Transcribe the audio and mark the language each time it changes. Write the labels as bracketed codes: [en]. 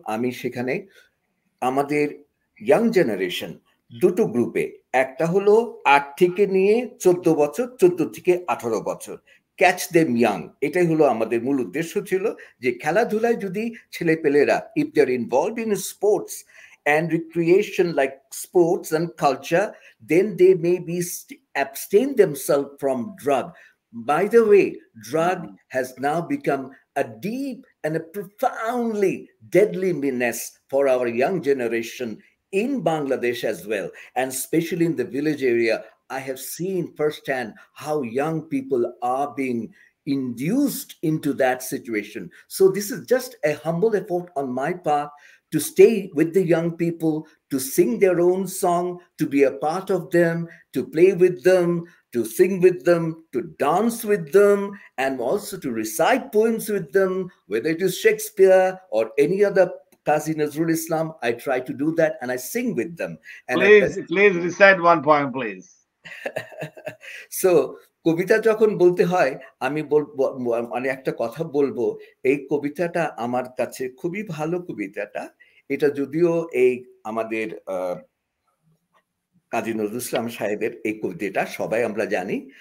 [bn] আমি সেখানে আমাদের ইয়াং জেনারেশন দুটো গ্রুপে, একটা হলো 8 থেকে নিয়ে 14 বছর, 14 থেকে 18 বছর, [en] catch them young, [bn] এটাই হলো আমাদের মূল উদ্দেশ্য ছিল, যে খেলাধুলায় যদি ছেলেপেলেরা [en] If they are involved in sports and recreation like sports and culture, then they may be abstain themselves from drug. By the way, drug has now become a deep and a profoundly deadly menace for our young generation in Bangladesh as well, and especially in the village area. I have seen firsthand how young people are being induced into that situation. So this is just a humble effort on my part to stay with the young people, to sing their own song, to be a part of them, to play with them, to sing with them, to dance with them, and also to recite poems with them, whether it is Shakespeare or any other Qazi Nazrul Islam. I try to do that and I sing with them. And please recite one poem, please. [bn] So কবিতা যখন বলতে হয়, আমি মানে একটা কথা বলবো, এই কবিতাটা আমার কাছে খুবই ভালো কবিতাটা। এটা যদিও এই আমাদের কাজী নজরুল ইসলাম সাহেবের এই কবিতাটা সবাই আমরা জানি।